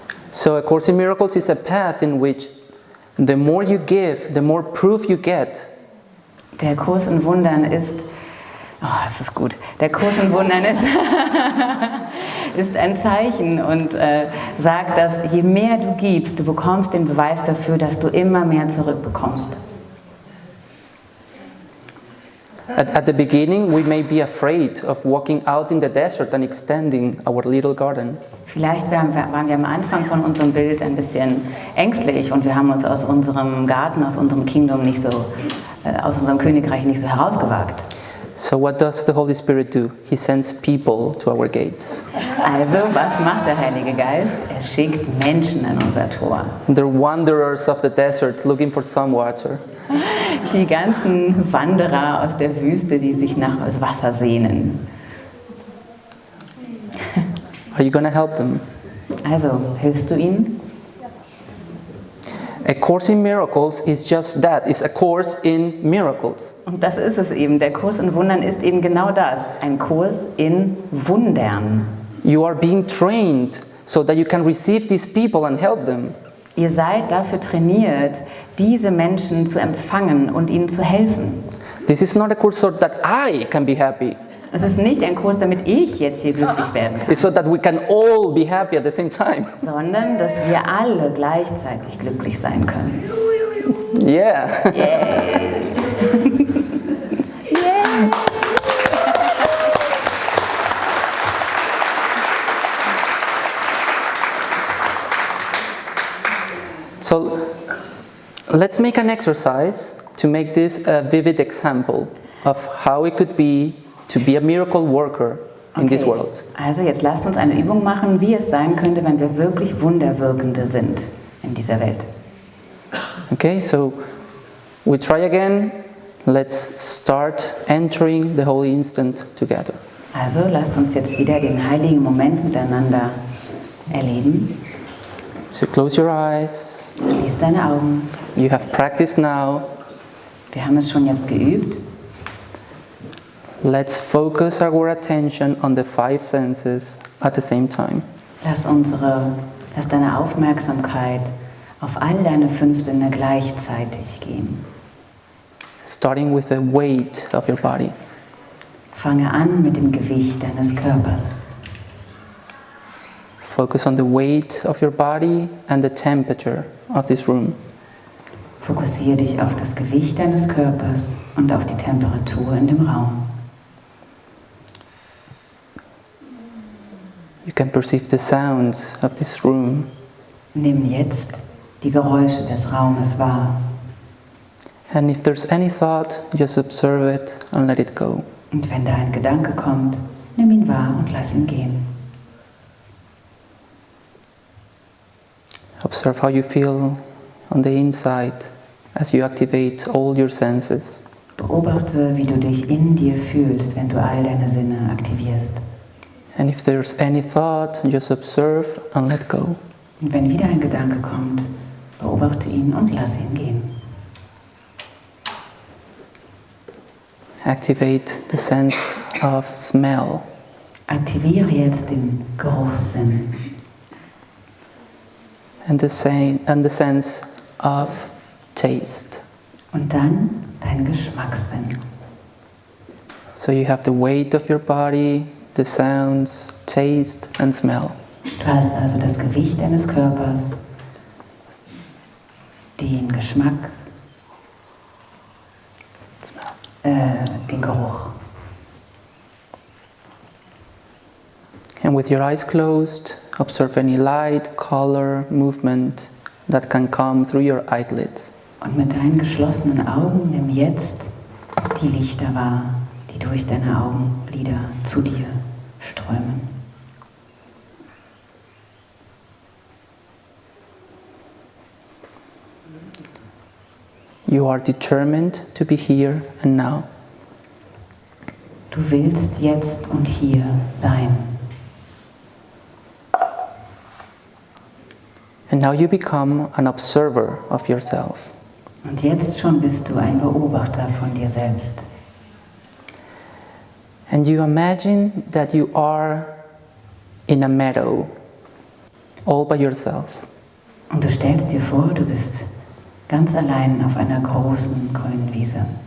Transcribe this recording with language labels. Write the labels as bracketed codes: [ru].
[en] So A Course in Miracles is a path in which the more you give, the more proof you get. [de] Der Kurs in Wundern ist, das ist gut, der Kurs in Wundern ist ein Zeichen und sagt, dass je mehr du gibst, du bekommst den Beweis dafür, dass du immer mehr zurückbekommst. [en] At the beginning, we may be afraid of walking out in the desert and extending our little garden. [de] Vielleicht waren wir am Anfang von unserem Bild ein bisschen ängstlich und wir haben uns aus unserem Garten, aus unserem Kingdom nicht so, aus unserem Königreich nicht so herausgewagt. [en] So what does the Holy Spirit do? He sends people to our gates. [de] Also, was macht der Heilige Geist? Er schickt Menschen an unser Tor. [en] They're wanderers of the desert looking for some water. [de] Die ganzen Wanderer aus der Wüste, die sich nach Wasser sehnen. [en] Are you going to help them? [de] Also, hilfst du ihnen? [en] A Course in Miracles is just that. It's a course in miracles. [de] Und das ist es eben. Der Kurs in Wundern ist eben genau das. Ein Kurs in Wundern. [en] You are being trained so that you can receive these people and help them. [de] Ihr seid dafür trainiert, diese Menschen zu empfangen und ihnen zu helfen. [en] This is not a course so that I can be happy. [de] Es ist nicht ein Kurs, damit ich jetzt hier glücklich werden kann, [en] It's so that we can all be happy at the same time. [de] sondern dass wir alle gleichzeitig glücklich sein können. [en] Yeah. Yay! So let's make an exercise to make this a vivid example of how it could be to be a miracle worker in this Okay. world. [de] Also jetzt lasst uns eine Übung machen, wie es sein könnte, wenn wir wirklich Wunderwirkende sind in dieser Welt. [en] Okay, so we try again. Let's start entering the holy instant together. [de] Also lasst uns jetzt wieder den heiligen Moment miteinander erleben. [en] So close your eyes. [de] Schließ deine Augen. [en] You have practiced now. [de] Wir haben es schon jetzt geübt. [en] Let's focus our attention on the 5 senses at the same time. [de] Lass deine Aufmerksamkeit auf all deine 5 Sinne gleichzeitig gehen. [en] Starting with the weight of your body. [de] Fange an mit dem Gewicht deines Körpers. [en] Focus on the weight of your body and the temperature of this room. [de] Fokussiere dich auf das Gewicht deines Körpers und auf die Temperatur in dem Raum. [en] You can perceive the sounds of this room. [de] Nimm jetzt die Geräusche des Raumes wahr. [en] And if there's any thought, just observe it and let it go. [de] Und wenn da ein Gedanke kommt, nimm ihn wahr und lass ihn gehen. [en] Observe how you feel on the inside as you activate all your senses. [de] Beobachte, wie du dich in dir fühlst, wenn du all deine Sinne aktivierst. [en] And if there's any thought, just observe and let go. [de] Und wenn wieder ein Gedanke kommt, beobachte ihn und lass ihn gehen. [en] Activate the sense of smell. [de] Aktiviere jetzt den Geruchssinn [en] And the sense of taste. [de] und dann deinen Geschmackssinn. [en] So you have the weight of your body, the sounds, taste and smell. [de] Du hast also das Gewicht deines Körpers, den Geschmack, den Geruch. [en] And with your eyes closed, observe any light, color, movement that can come through your eyelids. [de] Und mit deinen geschlossenen Augen nimm jetzt die Lichter wahr, die durch deine Augenlider zu dir strömen. [en] You are determined to be here and now. [de] Du willst jetzt und hier sein. [en] And now you become an observer of yourself. [de] Und jetzt schon bist du ein Beobachter von dir selbst. [en] And you imagine that you are in a meadow, all by yourself. [de] Und du stellst dir vor, du bist ganz allein auf einer großen grünen Wiese.